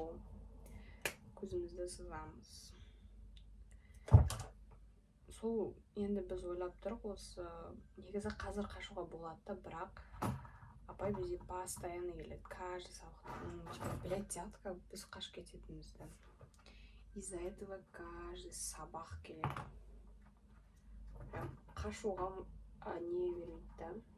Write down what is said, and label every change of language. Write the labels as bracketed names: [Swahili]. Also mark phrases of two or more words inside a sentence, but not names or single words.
[Kazakh] Көзімізді сызамыз. Сол енді біз ойлап тұрық, осы негізі қазір қашуға болады да, бірақ апай бізде постоянно келеді, каждый сабақта. Білет сияқты, как біз қашып кететінімізді. [Russian] Из-за этого каждый [Kazakh] сабақ келеді. Прям қашуға не бермейді да.